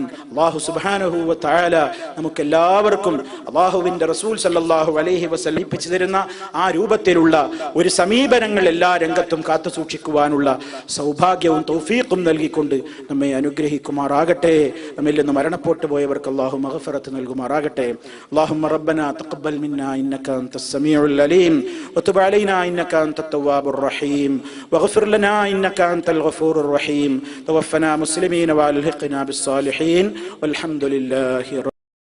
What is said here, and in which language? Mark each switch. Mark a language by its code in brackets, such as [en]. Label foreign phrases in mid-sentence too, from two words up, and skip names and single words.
[ar] الله سبحانه وتعالى [ml] നമുക്കെല്ലാവർക്കും അല്ലാഹുവിന്റെ റസൂൽ [ar] صلى الله عليه وسلم [ml] പഠിപ്പിച്ചു തരുന്ന ആ രൂപത്തിലുള്ള ഒരു സമീപനങ്ങൾ എല്ലാ രംഗത്തും കാത്തു സൂക്ഷിക്കുവാനുള്ള സൗഭാഗ്യവും തൗഫീഖും നൽകിക്കൊണ്ട് നമ്മെ അനുഗ്രഹിക്കുമാറാകട്ടെ. നമ്മിൽ നിന്ന് മരണപ്പെട്ടു പോയവർക്ക് അല്ലാഹു മഗ്ഫിറത്ത് നൽകുമാറാകട്ടെ. [ar] اللهم ربنا تقبل منا إنك أنت السميع العليم وتب علينا إنك أنت التواب الرحيم واغفر لنا إنك أنت الغفور الرحيم توفنا مسلمين والحقنا بالصالحين والحمد لله